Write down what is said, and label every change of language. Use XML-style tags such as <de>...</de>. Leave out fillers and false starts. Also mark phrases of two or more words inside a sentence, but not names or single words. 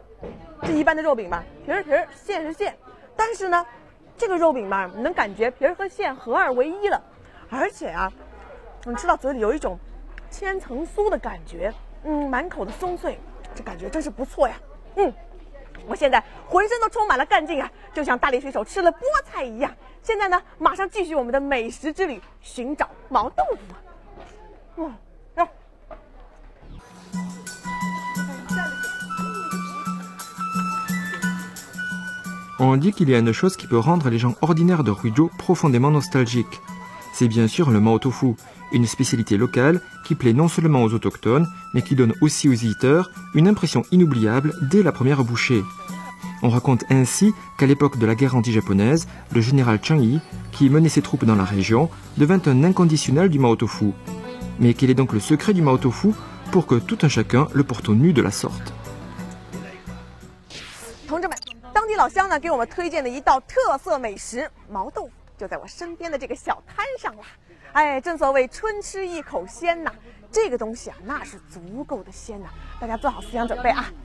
<zh>这一般的肉饼吧，皮是皮，馅是馅，但是呢，这个肉饼吧，你能感觉皮儿和馅合二为一了，而且啊， 吃到嘴里有一种千层酥的感觉，满口的松脆，这感觉真是不错呀。我现在浑身都充满了干劲啊，就像大力水手吃了菠菜一样。现在呢，马上继续我们的美食之旅，寻找毛豆腐。</zh> <fr>On dit qu'il y a une chose qui peut rendre les gens ordinaires de Huizhou profondément nostalgiques. C'est bien sûr le mao tofu, une spécialité locale qui plaît non seulement aux autochtones, mais qui donne aussi aux visiteurs une impression inoubliable dès la première bouchée. On raconte ainsi qu'à l'époque de la guerre anti-japonaise, le général Chang Yi, qui menait ses troupes dans la région, devint un inconditionnel du mao tofu. Mais quel est donc le secret du mao tofu pour que tout un chacun le porte au nu de la sorte?</fr> <zh>同志们，当地老乡呢给我们推荐的一道特色美食毛豆腐，就在我身边的这个小摊上了。哎，正所谓春吃一口鲜呐，这个东西啊那是足够的鲜呐，大家做好思想准备啊！</zh>